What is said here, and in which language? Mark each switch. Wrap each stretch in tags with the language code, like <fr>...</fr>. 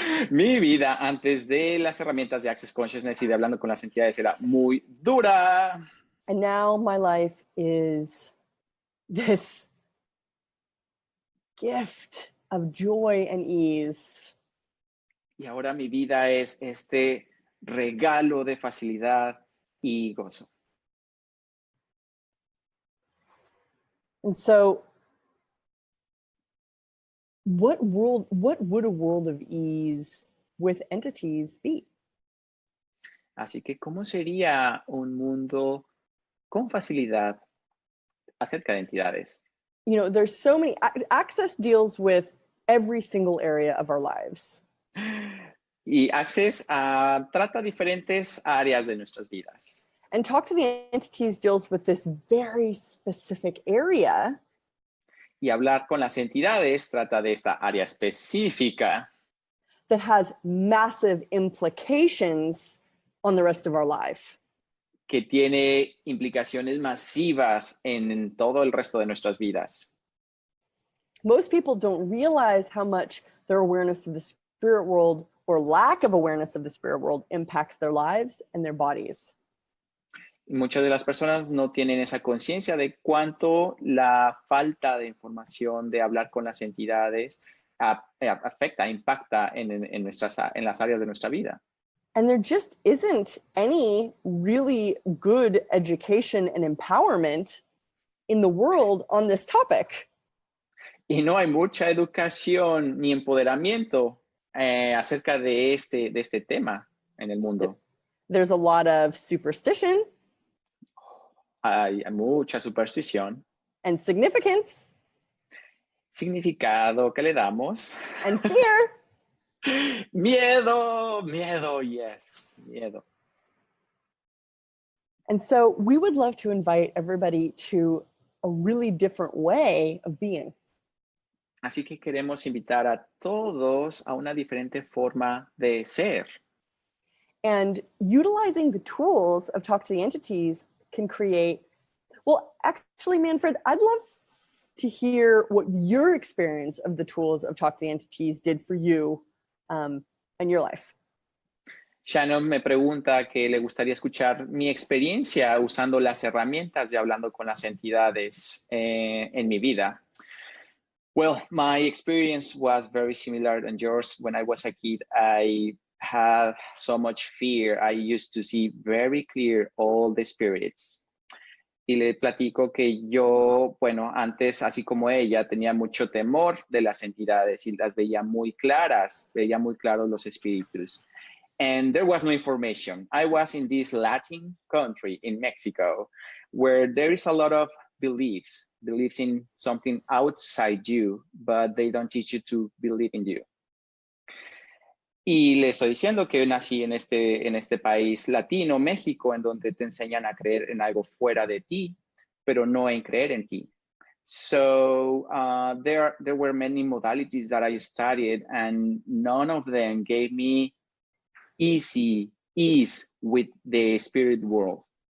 <es>Mi vida antes de las herramientas de Access Consciousness y de Hablando con las Entidades era muy dura.</es> <en>And now my life is this gift of joy and ease.</en> <es>Y ahora mi vida es este regalo de facilidad y gozo.</es> <en>And so what would a world of ease with entities be?</en> <es>Así que, ¿cómo sería un mundo con facilidad acerca de entidades?</es> <en>You know, there's so many. Access deals with every single area of our lives.</en> <es>Y Access trata diferentes áreas de nuestras vidas.</es> <en>And Talk to the Entities deals with this very specific area.</en> <es>Y Hablar con las Entidades trata de esta área específica</es> <en>that has massive implications on the rest of our life.</en> <es>Que tiene implicaciones masivas en todo el resto de nuestras vidas.</es> <en>Most people don't realize how much their awareness of the spirit world or lack of awareness of the spirit world impacts their lives and their bodies.</en> <es>Y muchas de las personas no tienen esa conciencia de cuánto la falta de información de hablar con las entidades afecta, impacta en las áreas de nuestra vida.</es> <en>And there just isn't any really good education and empowerment in the world on this topic.</en> <es>Y no hay mucha educación ni empoderamiento acerca de este tema en el mundo.</es> <en>There's a lot of superstition.</en> <es>Hay mucha superstición.</es> <en>And significance.</en> <es>Significado que le damos.</es> <en>And fear.</en> <es>Miedo, yes, miedo.</es> <en>And so we would love to invite everybody to a really different way of being.</en> <es>Así que queremos invitar a todos a una diferente forma de ser.</es> <en>And utilizing the tools of Talk to the Entities can create, well, actually, Manfred, I'd love to hear what your experience of the tools of Talk to the Entities did for you in your life.</en> <es>Shannon me pregunta que le gustaría escuchar mi experiencia usando las herramientas de Hablando con las Entidades en mi vida.</es> <en>Well, my experience was very similar than yours. When I was a kid, I had so much fear. I used to see very clear all the spirits.</en> <es>Y le platico que yo, bueno, antes, así como ella, tenía mucho temor de las entidades y las veía muy claras, veía muy claros los espíritus.</es> <en>And there was no information. I was in this Latin country in Mexico, where there is a lot of beliefs in something outside you, but they don't teach you to believe in you.</en> <es>Y le estoy diciendo que nací en este país latino, México, en donde te enseñan a creer en algo fuera de ti, pero no en creer en ti.</es> <en>So there were many modalities that I studied, and none of them gave me ease with the spirit world.</en>